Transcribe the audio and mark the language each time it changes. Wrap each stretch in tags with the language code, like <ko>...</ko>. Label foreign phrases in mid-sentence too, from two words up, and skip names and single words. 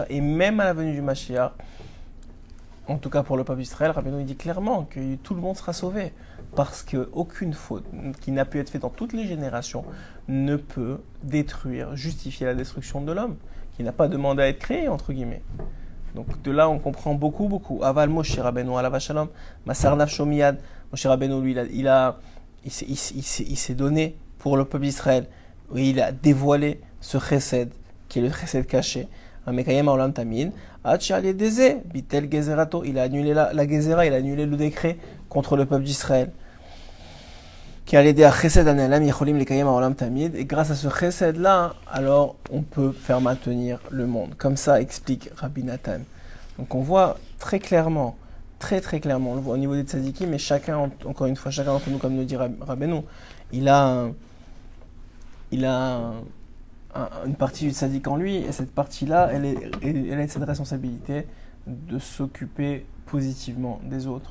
<fr>Et même à la venue du Mashiach, en tout cas pour le peuple d'Israël, Rabbeinu dit clairement que tout le monde sera sauvé. Parce qu'aucune faute qui n'a pu être faite dans toutes les générations ne peut justifier la destruction de l'homme, qui n'a pas demandé à être créé, entre guillemets. Donc de là, on comprend beaucoup.</fr> <he>אבל משה רבינו עליו השלום, מסר נפשו מיד.</he> <fr>Moshe Rabbeinu, lui, il s'est donné pour le peuple d'Israël. Oui, il a dévoilé ce chesed, qui est le chesed caché.</fr> <he>מקיים העולם תמיד. עד שעל ידי ביטל גזרתו.</he> <fr>Il a annulé la gezera, il a annulé le décret contre le peuple d'Israël. Et grâce à ce chesed-là, alors on peut faire maintenir le monde. Comme ça explique Rabbi Nathan. Donc on voit très clairement, très clairement, on le voit au niveau des tzadikim, mais chacun, encore une fois, chacun d'entre nous, comme nous dit Rabbeinu, il a une partie du tzadik en lui, et cette partie-là, elle a cette responsabilité de s'occuper positivement des autres.</fr>